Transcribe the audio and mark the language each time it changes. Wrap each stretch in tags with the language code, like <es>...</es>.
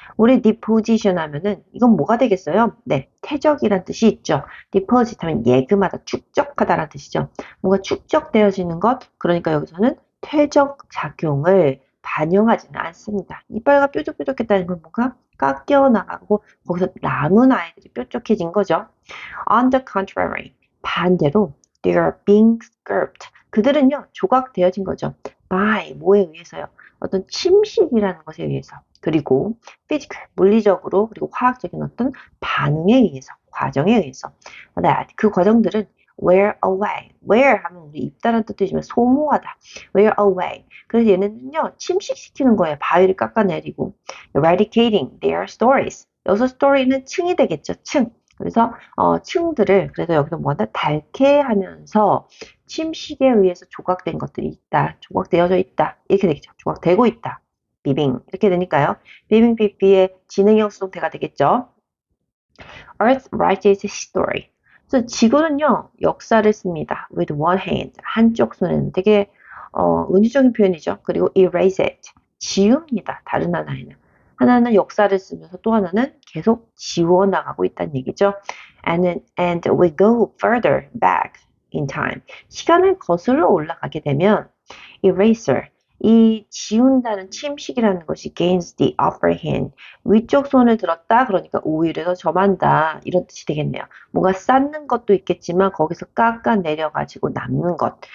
<ko>우리 deposition 하면은 이건 뭐가 되겠어요? 네, 퇴적이란 뜻이 있죠. deposit 하면 예금하다, 축적하다라는 뜻이죠. 뭔가 축적되어지는 것, 그러니까 여기서는 퇴적 작용을 반영하지는 않습니다. 이빨가 뾰족뾰족했다는 건 뭔가 깎여 나가고 거기서 남은 아이들이 뾰족해진 거죠.</ko> <en>On the contrary,</en> <ko>반대로</ko> <en>they are being sculpted.</en> <ko>그들은요, 조각되어진 거죠. by, 뭐에 의해서요? 어떤 침식이라는 것에 의해서, 그리고 physical, 물리적으로, 그리고 화학적인 어떤 반응에 의해서, 과정에 의해서.</ko> <en>that,</en> <ko>그 과정들은</ko> <en>wear away.</en> <ko>wear 하면 우리 입다는 뜻이지만 소모하다.</ko> <en>wear away.</en> <ko>그래서 얘네는요, 침식시키는 거예요. 바위를 깎아내리고.</ko> <en>eradicating their stories.</en> <ko>여기서 story는 층이 되겠죠. 층. 그래서 층들을 그래서 여기서 뭐다 닳게 하면서 침식에 의해서 조각된 것들이 있다. 조각되어져 있다. 이렇게 되겠죠. 조각되고 있다. 비빙 이렇게 되니까요. 비빙 삐삐의 진행형 수동태가 되겠죠.</ko> <en>Earth writes its history.</en> <ko>그래서 지구는요 역사를 씁니다.</ko> <en>With one hand</en> <ko>한쪽 손에는 되게 은유적인 표현이죠. 그리고</ko> <en>erase it</en> <ko>지웁니다. 다른 하나에는. 하나는 역사를 쓰면서 또 하나는 계속 지워나가고 있다는 얘기죠.</ko> <en>And we go further back in time.</en> <ko>시간을 거슬러 올라가게 되면 eraser, 이 지운다는 침식이라는 것이</ko> <en>gains the upper hand.</en> <ko>위쪽 손을 들었다. 그러니까 우위를 더 점한다. 이런 뜻이 되겠네요. 뭔가 쌓는 것도 있겠지만 거기서 깎아 내려가지고 남는 것.</ko>